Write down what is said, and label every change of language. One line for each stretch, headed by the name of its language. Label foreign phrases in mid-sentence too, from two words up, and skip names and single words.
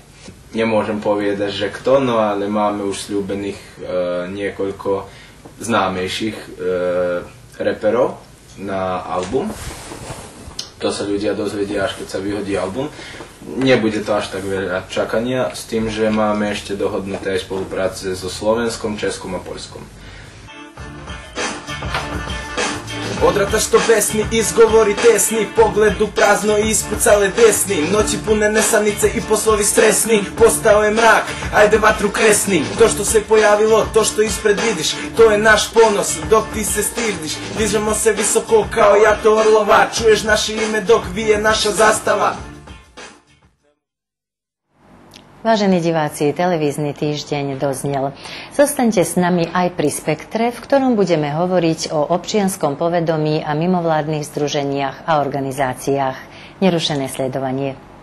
Slovak: Nemôžem povedať, že kto, no ale máme už sľúbených niekoľko známejších reperov na album. To sa ľudia dozvedia, až keď sa vyhodí album. Nebude to až tak veľa čakania, s tým, že máme ešte dohodnuté aj spolupráce so Slovenskom, Českom a Poľskom.
Serbian: Odrataš to pesni, izgovori tesni, pogledu prazno i ispucale desni, noći pune nesanice i poslovi stresni, postao je mrak, ajde vatru kresni, to što se pojavilo, to što ispred vidiš, to je naš ponos, dok ti se stiždiš, dižemo se visoko kao jato orlova, čuješ naše ime dok vije naša zastava.
Slovak: Vážení diváci, televízny týždeň doznel. Zostaňte s nami aj pri Spektre, v ktorom budeme hovoriť o občianskom povedomí a mimovládnych združeniach a organizáciách. Nerušené sledovanie.